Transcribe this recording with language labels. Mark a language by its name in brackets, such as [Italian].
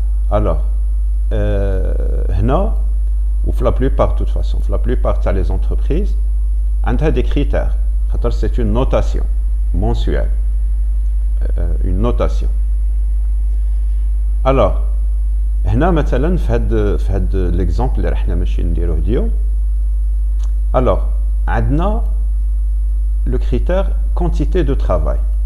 [French] Alors [Arabic] هنا وفي [French] la plupart de toute façon في la plupart [Arabic] تاع [French] les entreprises [Arabic] عندها [French] des critères. C'est une notation mensuelle. Une notation. [Arabic] Alors, هنا مثلا في هاد l'exemple اللي راحنا ماشي نديروه اليوم. [French] Alors, [Arabic] عندنا [French] le critère quantité de travail.